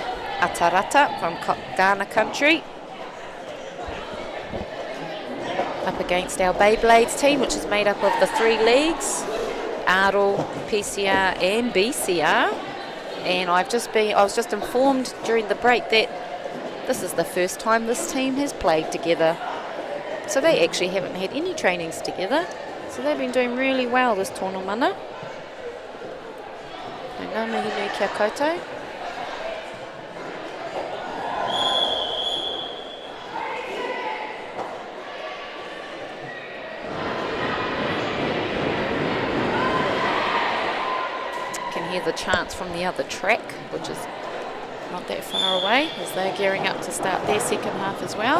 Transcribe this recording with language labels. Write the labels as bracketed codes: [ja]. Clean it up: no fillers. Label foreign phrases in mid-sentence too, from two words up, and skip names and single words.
[en] Atarata from Ghana country. Up against our Beyblades team, which is made up of the 3 leagues, Aro, PCR and BCR. And I was just informed during the break that this is the first time this team has played together. So they actually haven't had any trainings together. So they've been doing really well this Tonomana. [mi] Ngā mihi nui kia koutou. [en] Hear the chants from the other track, which is not that far away, as they're gearing up to start their second half as well.